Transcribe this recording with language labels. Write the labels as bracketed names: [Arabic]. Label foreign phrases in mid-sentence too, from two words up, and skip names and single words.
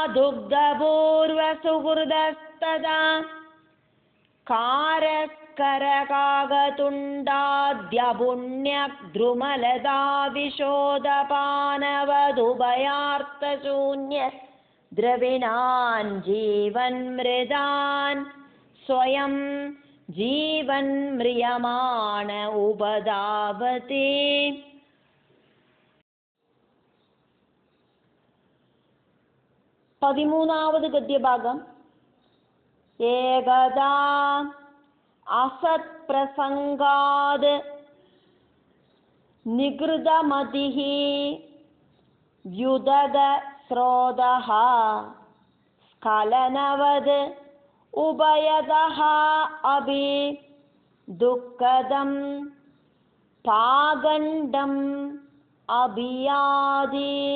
[Sanskrit] दुग्धपूर्वसुहृदस्तदा कारस्करकागतुण्डाद्यपुण्यद्रुमलता विशोदपानवदुभयार्थशून्य द्रविणान् जीवन्मृदान् स्वयं जीवन्म्रियमाण उपधावते. [Malayalam] പതിമൂന്നാമത് ഗദ്യഭാഗം. [Sanskrit] ഏകദാ അസത്പ്രസംഗാത് നികൃതമതിഃ വ്യുദഗ സ്രോതഃ സ്ഖലനവത് ഉഭയതഃ അഭി ദുഃഖദം പാഗണ്ഡം അഭിയാതി.